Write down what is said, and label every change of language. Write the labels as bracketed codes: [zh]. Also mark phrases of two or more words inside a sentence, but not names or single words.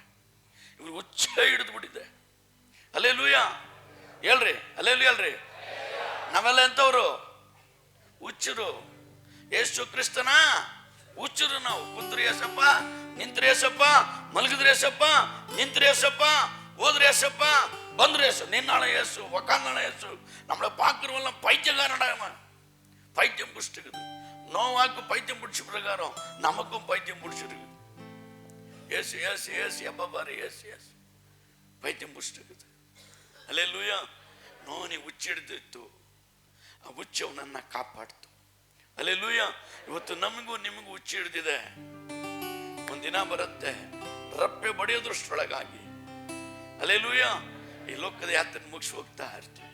[kn] ಇವ್ರಿಗೆ ಹುಚ್ಚ ಹಿಡಿದು ಬಿಟ್ಟಿದೆ. ಅಲ್ಲೇಲೂಯ ಹೇಳ್ರಿ, ಅಲ್ಲೇಲೂಯ ಹೇಳ್ರಿ. ನಾವೆಲ್ಲ ಎಂಥವ್ರು? ಹುಚ್ಚರು. ಯೇಸು ಕ್ರಿಸ್ತನ ಹುಚ್ಚರು ನಾವು. ಕುಂತ್ರೆ ಏಸಪ್ಪ, ನಿಂತ್ರೆ ಏಸಪ್ಪ, ಮಲಗಿದ್ರೆ ಏಸಪ್ಪ, ನಿಂತ್ರೆ ಏಸಪ್ಪ, ಹೋದ್ರೆ ಏಸಪ್ಪ, ಬಂದ್ರೆ ಏಸು, ನಿನ್ನಾಳೆ [ta] ஏசு, உக்காந்தாள ஏசு. நம்மளை பார்க்குறவெல்லாம் பைத்தியக்காரடாம. பைத்தியம் பிடிச்சிருக்குது. நோவாக்கு பைத்தியம் பிடிச்ச பிரகாரம் நமக்கும் பைத்தியம் பிடிச்சிருக்கு. ஏசு ஏசு ஏசு, எப்ப பாரு ஏசு ஏசு, பைத்தியம் பிடிச்சிருக்குது. [kn] ಅಲ್ಲೇಲೂಯಾ. ನೋನಿ ಹುಚ್ಚಿಡ್ದಿತ್ತು, ಆ ಹುಚ್ಚು ಅವನನ್ನ ಕಾಪಾಡ್ತು. ಅಲ್ಲೇಲೂಯಾ. ಇವತ್ತು ನಮಗೂ ನಿಮಗೂ ಹುಚ್ಚಿ ಹಿಡ್ದಿದೆ. ಒಂದಿನ ಬರುತ್ತೆ, ರಪ್ಪೆ ಬಡಿಯೋದ್ರಷ್ಟೊಳಗಾಗಿ ಅಲ್ಲೇಲೂಯಾ ಈ ಲೋಕದ ಯಾತ್ರೆ ಮುಗಿಸಿ ಹೋಗ್ತಾ ಇರ್ತೀವಿ.